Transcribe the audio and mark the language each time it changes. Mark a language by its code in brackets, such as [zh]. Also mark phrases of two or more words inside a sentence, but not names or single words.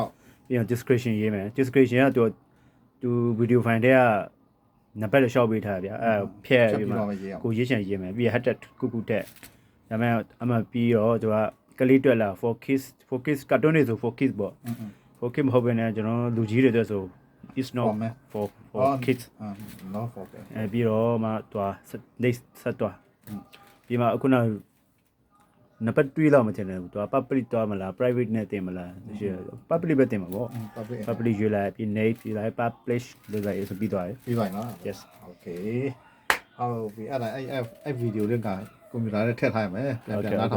[my] ပြီးတော့ description ရေးမယ် description ကသူ video file ထဲကနံပါတ်လေးရှောက်ပေးထားဗျာအဲဖြည့်ပြီးမှကိုရေးချင်ရေးမယ်ပြီး hashtag ခုတက်ဒါပေမဲ့အမှပြီးတော့သူကကလေးတွေ့လာ focus cartoon တွေဆို focus ပေါ့ focus မဟုတ်ဘဲနဲ့ကျွန်တော်လူကြီးတွေအတွက်ဆို [en] is not for kids no focus [my] ပြီးတော့မှသူက next ဆက်သွားပြီးမှအခုနောက်နံပါတ်2လောက်မထင်တယ်သူက public သွားမလား private နဲ့တင်မလားရှိ public ပဲတင်မှာပေါ့ public ရွေးလိုက်ပြီး name ပြီးလိုက် publish လုပ်လိုက်ဆိုပြီးသွားတယ် ပြီးပါနော် [en] yes [my] okay ဟုတ်ပြီအဲ့ဗီဒီယိုလေးကကွန်ပျူတာနဲ့ထည့်ထားရမယ်ပြန်နားထောင်ဖို့